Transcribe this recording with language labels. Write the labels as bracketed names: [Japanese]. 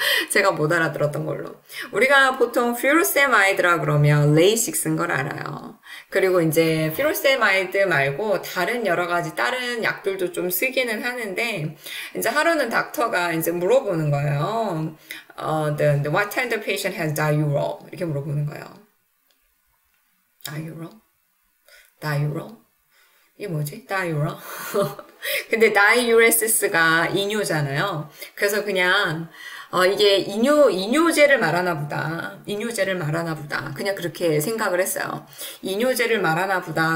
[Korean] 제가 못 알아들었던 걸로. 우리가 보통 퓨로세마이드라 그러면 레이식 쓴 걸 알아요. 그리고 이제 퓨로세마이드 말고 다른 여러 가지 다른 약들도 좀 쓰기는 하는데, 이제 하루는 닥터가 이제 물어보는 거예요. [English] What kind of patient has diural? [Korean] 이렇게 물어보는 거예요. diural? 이게 뭐지? diural? 근데 diuresis가 이뇨잖아요. 그래서 그냥 이게 이뇨제를 말하나 보다. 이뇨제를 말하나 보다. 그냥 그렇게 생각을 했어요. 이뇨제를 말하나 보다.